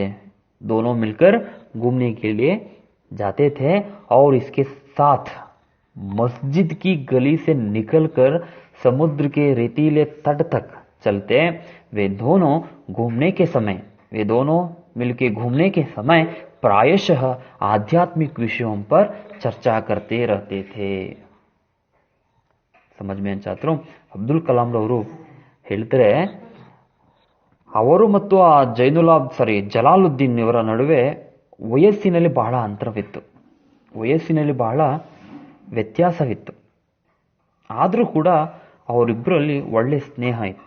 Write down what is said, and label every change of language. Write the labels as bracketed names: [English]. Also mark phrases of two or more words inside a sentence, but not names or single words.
[Hindi] दोनों मिलकर घूमने के लिए जाते थे और इसके साथ मस्जिद की गली से निकलकर समुद्र के रेतीले तट तक चलते. वे दोनों मिलके घूमने के समय प्रायशः आध्यात्मिक विषयों पर चर्चा करते रहते थे. समझ में छात्रों? [Kannada] ಅಬ್ದುಲ್ ಕಲಾಂ ರವರು ಹೇಳ್ತಾರೆ, ಅವರು ಮತ್ತು ಆ ಜಲಾಲುದ್ದೀನ್ ಇವರ ನಡುವೆ ವಯಸ್ಸಿನಲ್ಲಿ ಬಹಳ ಅಂತರವಿತ್ತು, ವಯಸ್ಸಿನಲ್ಲಿ ಬಹಳ ವ್ಯತ್ಯಾಸವಿತ್ತು. ಆದರೂ ಕೂಡ ಅವರಿಬ್ಬರಲ್ಲಿ ಒಳ್ಳೆ ಸ್ನೇಹ ಇತ್ತು.